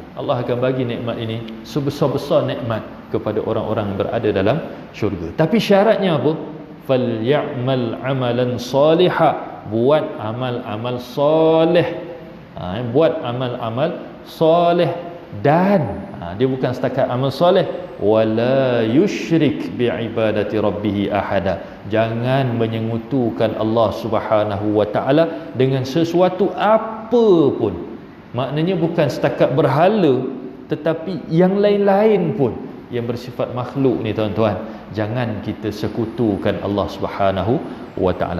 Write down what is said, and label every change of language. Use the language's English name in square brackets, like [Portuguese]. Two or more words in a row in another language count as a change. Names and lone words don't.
[Malay] Allah akan bagi nikmat ini sebesar-besar nikmat kepada orang-orang yang berada dalam syurga. Tapi syaratnya apa? [Arabic] فليعمل عملا صالحا, [Malay] buat amal-amal soleh. Buat amal-amal soleh, dan dia bukan setakat amal soleh, [Arabic] ولا يشرك بعبادة ربه أحدا, [Malay] jangan menyengutukan Allah [Arabic] سبحانه وتعالى [Malay] dengan sesuatu apa pun. Maknanya bukan setakat berhala, tetapi yang lain-lain pun yang bersifat makhluk ni tuan-tuan, jangan kita sekutukan Allah [Arabic] سبحانه وتعالى.